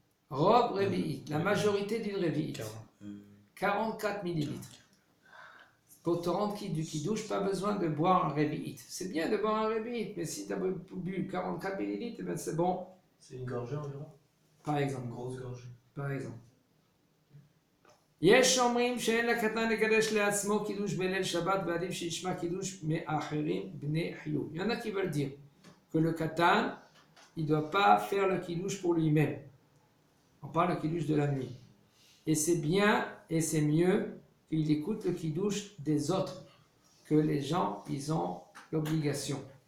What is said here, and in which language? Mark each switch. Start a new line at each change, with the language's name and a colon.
French: Robe revit, la majorité d'une revit. 44 millilitres. Pour te rendre quitte du kiddush, pas besoin de boire un revit. C'est bien de boire un revit, mais si tu as bu 44 millilitres, ben c'est bon. C'est une gorgée environ? Par exemple. Une grosse gorgée. Par exemple.
Hebrew: יש אומרים שאין לקטן לקדש לעצמו קידוש בליל שבת ועדיף שישמע קידוש מאחרים בני חיוב.
French: Il y en a qui veulent dire que le katan, il ne doit pas faire le kiddush pour lui-même. On parle de kiddush de la nuit. Et c'est bien et c'est mieux qu'il écoute le kiddush des autres, que les gens, ils ont l'obligation.